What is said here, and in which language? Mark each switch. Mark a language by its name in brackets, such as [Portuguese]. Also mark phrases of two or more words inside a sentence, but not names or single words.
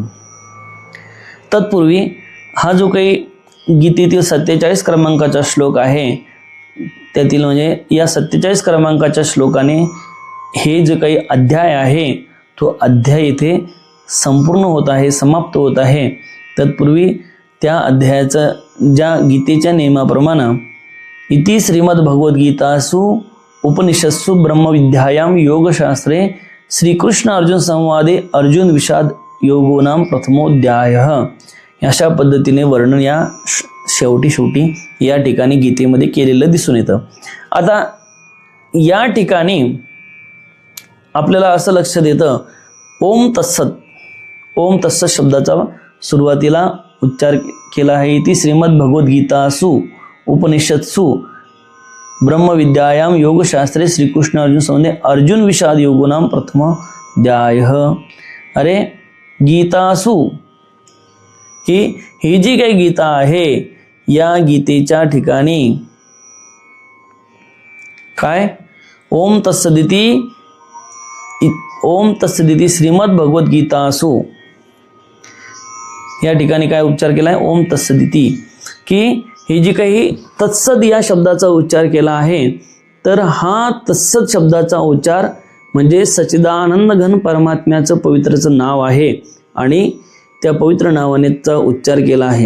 [Marathi] तत्पूर्वी हा जो काही गीतेतील 47 क्रमांकाचा श्लोक आहे त्यातील म्हणजे या 47 क्रमांकाच्या श्लोकाने हे जे काही अध्याय आहे तो अध्याय इथे संपूर्ण होत आहे, समाप्त होत आहे. तत्पूर्वी त्या अध्यायाचं ज्या गीतेच्या नियमाप्रमाणे [Sanskrit] इति श्रीमद्भगवद्गीतासु उपनिषत्सु ब्रह्मविद्यायां योगशास्त्रे श्रीकृष्ण अर्जुन संवादे अर्जुन विषाद योगो नाम प्रथमोध्यायः. [Marathi] अशा पद्धतीने वर्णन या शेवटी या ठिकाणी गीतेमध्ये केलेलं दिसून येतं. आता या ठिकाणी आपल्याला असं लक्षात येतं, [Sanskrit] ओम तत्सत, ओम तत्सत [Marathi] शब्दाचा सुरुवातीला उच्चार केला आहे. [Sanskrit] इति श्रीमद्भगवद्गीतासु उपनिषत्सु ब्रह्मविद्यायां योगशास्त्रे श्रीकृष्ण अर्जुन संवादे अर्जुन विषाद योगो नाम प्रथमोध्यायः. [Marathi] अरे गीतासु, ही जी काही गीता आहे या गीतेच्या ठिकाणी काय ओम [Sanskrit] तत्सदिती श्रीमद्भगवद्गीतासु [Marathi] या ठिकाणी काय उच्चार केला आहे, [Sanskrit] ओम तत्सदिती, [Marathi] की ही जी काही तत्सद या शब्दाचा उच्चार केला आहे, तर हा तत्सद शब्दाचा उच्चार म्हणजे सच्चिदानंद घन परमात्म्याचं पवित्रचं नाव आहे आणि त्या पवित्र नावानेचा उच्चार केला आहे.